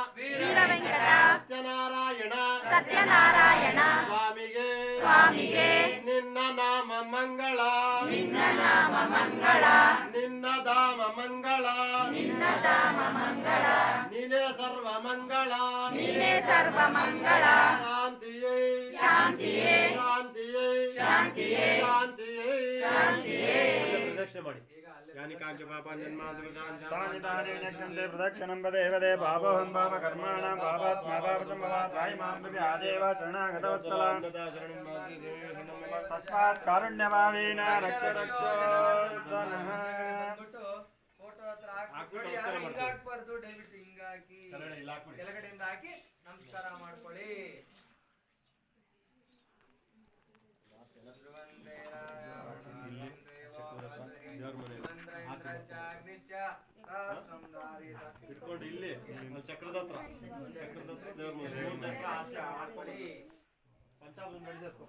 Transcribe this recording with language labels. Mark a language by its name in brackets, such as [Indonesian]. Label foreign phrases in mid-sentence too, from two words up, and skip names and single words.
[Kannada] ಸತ್ಯನಾರಾಯಣ ಸ್ವಾಮಿಗೆ ನಿನ್ನ ನಾಮ ಮಂಗಳ ನಿನ್ನ ಧಾಮ ಮಂಗಳ ನೀನೇ ಸರ್ವ ಮಂಗಳ ಶಾಂತಿಯೇ ಪ್ರದಕ್ಷಿಣೆ ಮಾಡಿ [Sanskrit] तानि तानि नक्षन्ते प्रदक्षिणं वदेवदे भावोऽहं भावकर्माणां भावात्मा भावचं भवात् मां विद्यादेव शरणागतवत्सला तस्मात् कारुण्यभावेन रक्ष [Kannada] ಫೋಟೋ ಹತ್ರ ಹಾಕಿ ಹಿಂಗಾಕ್ಬಾರ್ದು, ದಯವಿಟ್ಟು ಹಿಂಗಾಕಿ ಕೆಳಗಡೆಯಿಂದ ಹಾಕಿ ನಮಸ್ಕಾರ ಮಾಡ್ಕೊಳ್ಳಿ. ಇಟ್ಕೊಂಡು ಇಲ್ಲಿ ಚಕ್ರದ ಹತ್ರ ದೇವ್ರ ಪಂಚಾಮೃತ ಬೆಳೆಸ್ಕೊ.